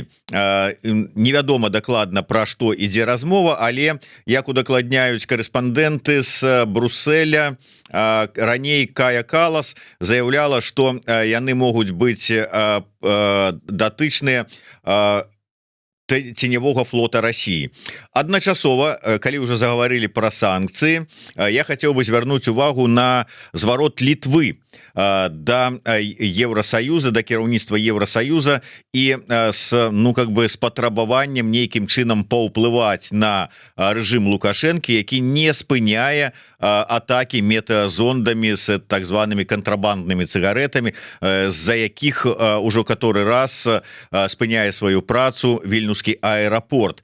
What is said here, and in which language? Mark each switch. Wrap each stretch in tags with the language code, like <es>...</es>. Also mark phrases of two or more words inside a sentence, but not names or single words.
<be>Невядома дакладна, пра што ідзе размова, але, як удакладняюць карэспандэнты з Брусэля, раней Кая Калас заяўляла, што яны могуць быць датычныя</be> <ru>ценевого флота России.</ru> <be>Адначасова, калі</be> <ru>уже заговорили про санкции, я хотел бы</ru> <be>звярнуць увагу на зварот Литвы да Евросоюза, да кіраўніцтва Евросоюза і с патрабаваннем нейкім чынам паўплываць на рэжым Лукашэнкі, які не спыняе атаки метеозондами с так зваными контрабандными цыгаретами, з-за якіх ужо каторы раз спыняе сваю працу Вільнюскі аэропорт.</be>